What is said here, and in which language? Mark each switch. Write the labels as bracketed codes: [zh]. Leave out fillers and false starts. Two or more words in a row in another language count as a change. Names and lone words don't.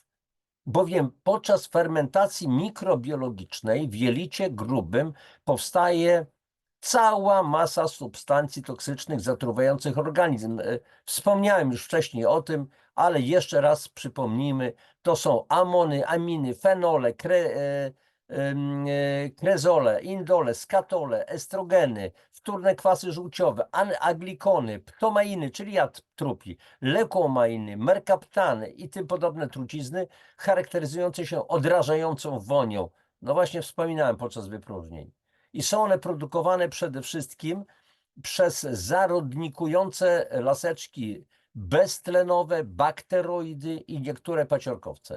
[pl] Bowiem podczas fermentacji mikrobiologicznej w jelicie grubym powstaje cała masa substancji toksycznych zatruwających organizm. Wspomniałem już wcześniej o tym, ale jeszcze raz przypomnijmy, to są amony, aminy, fenole, krezole, indole, skatole, estrogeny, wtórne kwasy żółciowe, aglikony, ptomainy, czyli jad trupi, leukomainy, merkaptany i tym podobne trucizny charakteryzujące się odrażającą wonią. No właśnie wspominałem podczas wypróżnień. I są one produkowane przede wszystkim przez zarodnikujące laseczki beztlenowe, bakteroidy i niektóre paciorkowce.